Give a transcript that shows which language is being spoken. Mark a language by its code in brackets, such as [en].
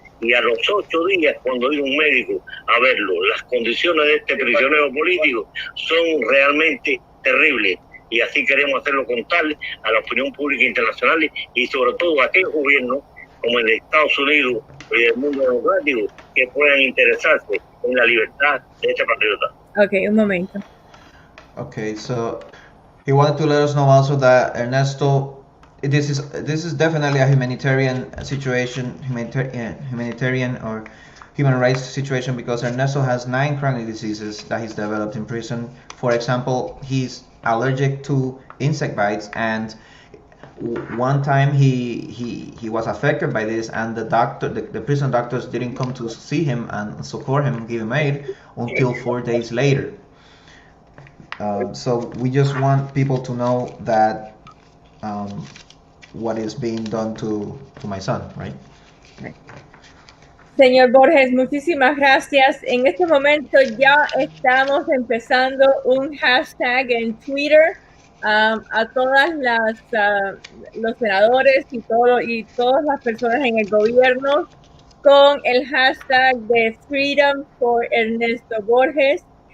[es] Y a los 8 días, cuando iba un médico a verlo, las condiciones de este prisionero político son realmente terribles. Y así queremos hacerlo contar a la opinión pública internacional y sobre todo a aquellos gobiernos como el de Estados Unidos y del mundo democrático que puedan interesarse en la libertad de este patriota. Okay, un momento. [en] Okay, so he wanted to let us know also that Ernesto, this is definitely a humanitarian situation, humanitarian or human rights situation, because Ernesto has 9 chronic diseases that he's developed in prison. For example, he's allergic to insect bites, and one time he was affected by this, and the prison doctors didn't come to see him and support him, give him aid until 4 days later. So we just want people to know that what is being done to my son, right? [es] Señor Borges, muchísimas gracias. En este momento ya estamos empezando un hashtag en Twitter a todas los senadores y todas las personas en el gobierno con el hashtag de Freedom for Ernesto Borges.